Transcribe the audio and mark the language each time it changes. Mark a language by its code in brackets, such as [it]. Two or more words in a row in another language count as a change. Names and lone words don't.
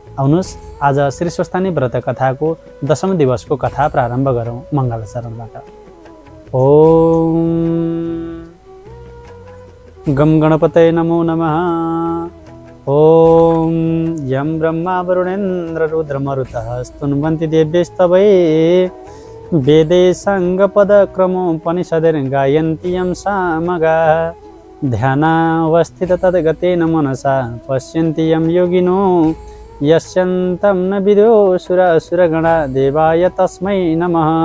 [ne] आउनुहोस् आज श्री स्वस्थानी व्रत कथाको 10औं दिवसको कथा प्रारम्भ गरौँ मङ्गल चरणबाट। [sa] ओम गम गणपतये नमो नमः। ओम यं ब्रह्मा वरुणेन्द्र रुद्रमरुतः स्तुन्वन्ति देव्यस्तवै वेदे साङ्गपदक्रमोपनिषद्गायन्ति यं सामगा ध्यानावस्थित तद्गतेन मनसा पश्यन्ति यं योगिनो यस्यन्तं न विदो सुरगणा देवाय तस्मै नमः।